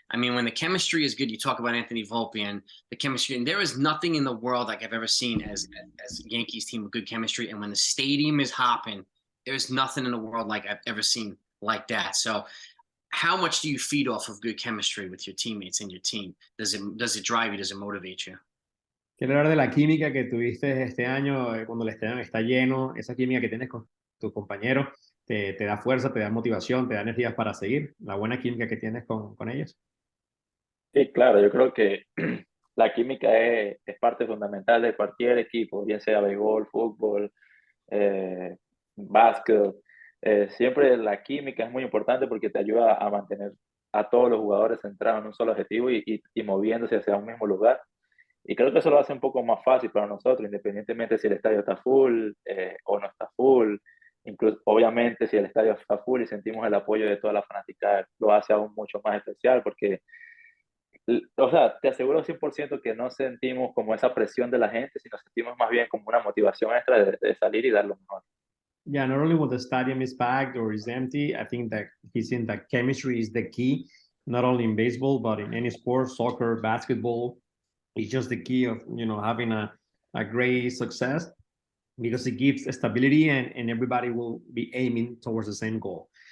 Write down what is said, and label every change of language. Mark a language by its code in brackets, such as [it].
[en] I mean, when the chemistry is good, you talk about Anthony Volpe and the chemistry, and there is nothing in the world like I've ever seen as a Yankees team with good chemistry. And when the stadium is hopping, there's nothing in the world like I've ever seen like that. So how much do you feed off of good chemistry with your teammates and your team? Does it drive you? Does it motivate you? [es] Quiero hablar de la química que tuviste este año cuando el estadio está lleno, esa química que tienes con tus compañeros, te da fuerza, te da motivación, te da energías para seguir, la buena química que tienes con ellos. Sí, claro, yo creo que la química es parte fundamental de cualquier equipo, bien sea béisbol, fútbol, básquet. Siempre la química es muy importante porque te ayuda a mantener a todos los jugadores centrados en un solo objetivo y moviéndose hacia un mismo lugar. Y creo que eso lo hace un poco más fácil para nosotros, independientemente si el estadio está full o no está full. Incluso, obviamente, si el estadio está full y sentimos el apoyo de toda la fanaticada, lo hace aún mucho más especial porque, o sea, te aseguro 100% que no sentimos como esa presión de la gente, sino sentimos más bien como una motivación extra de salir y dar lo mejor. [en] Yeah, not only when the stadium is packed or is empty, I think that he's in that chemistry is the key, not only in baseball, but in any sport, soccer, basketball. It's just the key of, having a great success because it gives stability and everybody will be aiming towards the same goal.